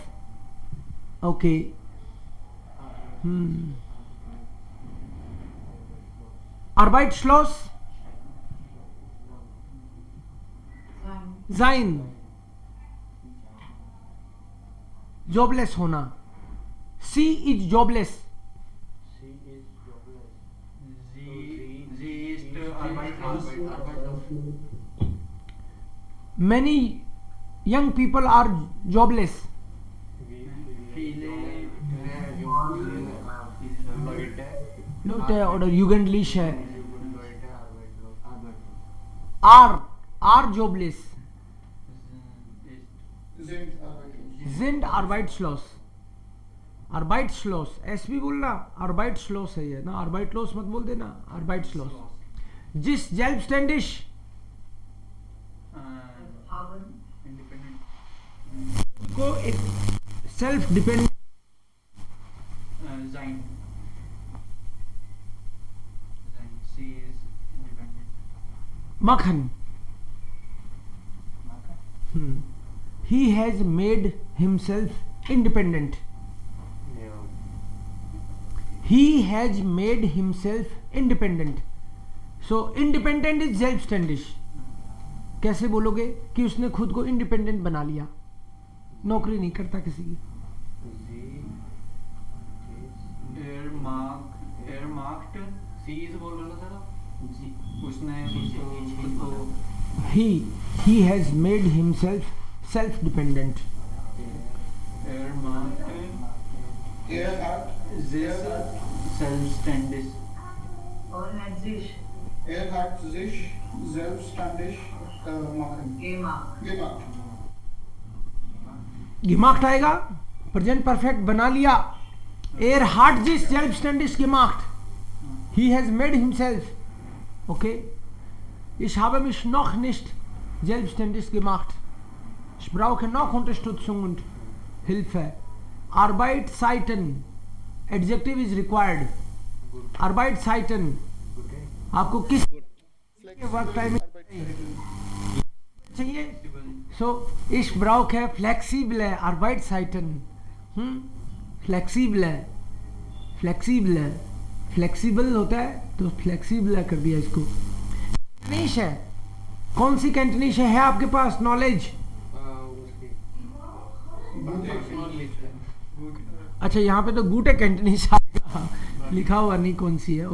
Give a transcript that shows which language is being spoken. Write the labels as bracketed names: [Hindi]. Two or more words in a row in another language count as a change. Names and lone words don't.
[German] ओके, Arbeitslos sein, [Hindi] जॉबलेस होना। [English] she is jobless, many young people are jobless। [German] Leute oder Jugendliche [English] are jobless, [German] sind arbeitslos। [Hindi] arbeitslos एस भी बोलना, arbeitslos है ये ना, arbeitslos मत बोल देना, arbeitslos। जिस selbstständig को एक [English] self dependent [Hindi] मक्खन, [English] he has made himself independent, he has made himself independent। so independent is selbstständig। [Hindi] कैसे बोलोगे कि उसने खुद को इंडिपेंडेंट बना लिया, नौकरी नहीं करता किसी की। [English] he has made himself self dependent। [German] selbstständig और hat sich hat sich selbstständig [Hindi] gemacht आएगा, [English] present perfect [Hindi] बना लिया। [German] er hat sich selbstständig gemacht, [English] he has made himself। [German] okay, ich habe mich noch nicht selbstständig gemacht, ich brauche noch Unterstützung und Hilfe। Arbeitszeiten, [English] adjective is required। [Hindi] Arbeitszeiten आपको किस [English] work time [Hindi] चाहिए? [German] सो ich brauche flexible Arbeitszeiten। [Hindi] फ्लेक्सिबल है, फ्लेक्सिबल होता है तो फ्लेक्सिबल कर दिया इसको। कैंटनीश है, कौन सी कैंटनीश है आपके पास नॉलेज? अच्छा, यहाँ पे तो [German] gute Kenntnisse [Hindi] आएगा, लिखा हुआ नहीं कौन सी है।